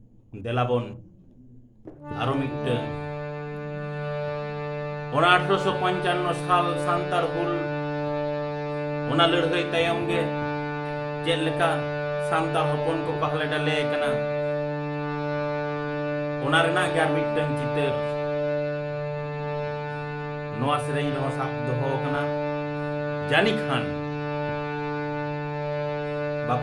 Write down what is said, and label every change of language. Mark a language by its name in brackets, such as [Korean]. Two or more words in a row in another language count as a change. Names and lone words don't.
[Santali] ᱫᱮᱞᱟᱵᱚᱱ ᱟᱨᱚ ᱢᱤᱫᱴᱟᱝ ᱚᱱᱟ 1855 সাল সান্তার হুল ᱚᱱᱟ ᱞᱟᱹᱲᱦᱟᱹᱭ ᱛᱟᱭᱚᱢ ᱜᱮ ᱪᱮᱫ ᱞᱮᱠᱟ ᱥᱟᱱᱛᱟᱲ ᱦᱚᱯᱚᱱ ᱠᱚ ᱦᱟᱞᱮ ᱰᱟᱞᱮ ᱠᱟᱱᱟ ᱚᱱᱟ ᱨᱮᱱᱟᱜ ᱜᱮ ᱟᱨ ᱢᱤᱫᱴᱟᱝ ᱪᱤᱛᱟᱹᱨ ᱱᱚᱣᱟ ᱥᱮᱨᱮᱧ ᱨᱮᱦᱚᱸ ᱥᱟᱵ ᱫᱚᱦᱚ ᱟᱠᱟᱱᱟ ᱡᱟᱹᱱᱤ ᱠᱷᱟᱱ ᱵᱟᱠᱚ